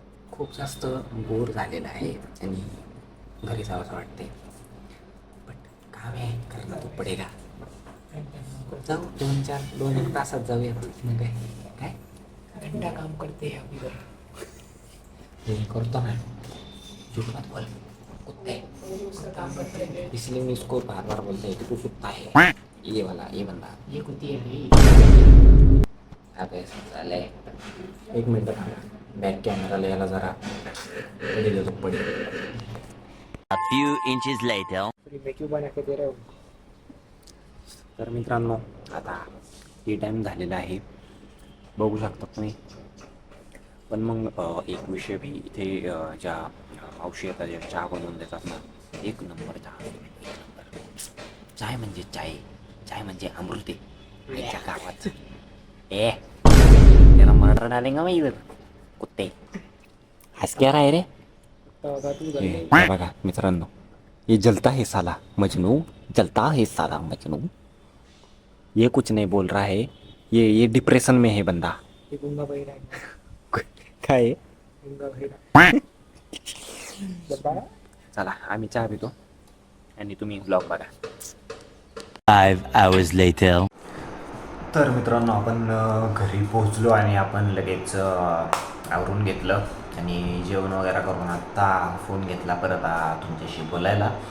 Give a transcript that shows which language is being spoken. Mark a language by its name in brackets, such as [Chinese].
[Marathi] खूप जास्त बोर झालेला आहे आणि घरी जावंसं वाटते. बट काम आहे, [Hindi] करना तो पडेगा. [Marathi] जाऊ 2-1 तासात जाऊया. मग काय घंटा काम करते अभी तर करतो ना. [Hindi] झूठ मत बोल कुत्ते, काम करते हैं इसलिए मैं इसको बार बार बोलते हैं कि तू कुत्ता है. ये वाला, ये बंदा, ये कुत्ती है भाई. अबे साले, [Marathi] 1 मिनिट थांबा. बॅक कॅमेराला याला जरा पडेल, पडेल. [English] A few inches later. [Marathi] तर मित्रांनो, आता टी टाइम झालेला आहे बघू शकता तुम्ही. पण मग एक विषय भी इथे ज्या मावशी येतात ज्या चहा बनवून देतात ना, एक नंबर चहा, एक नंबर. चाय म्हणजे चाय, चाय म्हणजे अमृत आहे आईच्या गावात. [Hindi] त्याला मर्डर डालेंगा मैं इधर कुत्ते. हंस क्या रहा है रे. [Marathi] हे बघा मित्रांनो, [Hindi] ये जलता है साला मजनू, जलता है साला मजनू. ये कुछ नहीं बोल रहा है, ये डिप्रेशन में है बंदा. [Marathi] काय आहे? चला आम्ही चहा पितो आणि तुम्ही ब्लॉग बघा. [English] 5 hours later. [Marathi] तर मित्रांनो, आपण घरी पोहोचलो आणि आपण लगेच आवरून घेतलं आणि जेवण वगैरे करून आत्ता फोन घेतला परत तुमच्याशी बोलायला.